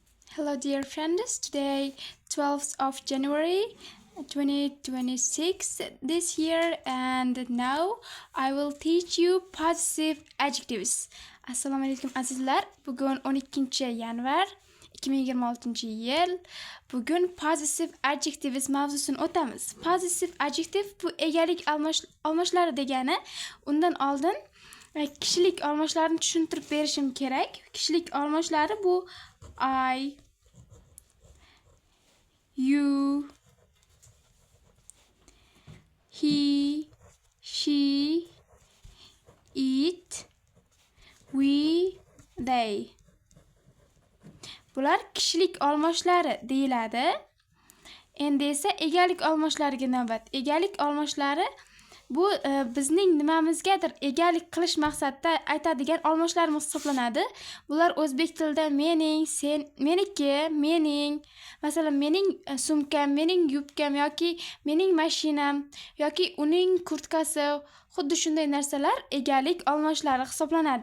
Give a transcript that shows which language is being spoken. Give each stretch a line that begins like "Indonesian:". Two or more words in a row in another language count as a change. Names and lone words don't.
English: Hello, dear friends. Today, 12th of January 2026 this year, and now I will teach you possessive adjectives.
Uzbek: Assalomu alaykum azizlar. Bugun 12 yanvar 2026-yil. Bugun
English: possessive adjectives
Uzbek: mavzusini o'tamiz.
English: Possessive adjective
Uzbek: bu egalik almashlari degani. Undan oldin kishilik almashlarini tushuntirib berishim kerak. Kishilik almashlari bu
English: I, you, he, she, it, we, they.
Uzbek: Bular kishilik almashlari deyiladi. Endi esa egalik almashlariga navbat. Egalik almashlari bu bizning nimamizgadir egalik qilish maqsadida aytadigan almashlarimiz hisoblanadi. Bular o'zbek tilida mening, sen, meniki, mening, masalan mening sumkam, mening yubkam yoki mening mashinam yoki uning kurtkasi, xuddi shunday narsalar egalik almashlari hisoblanadi.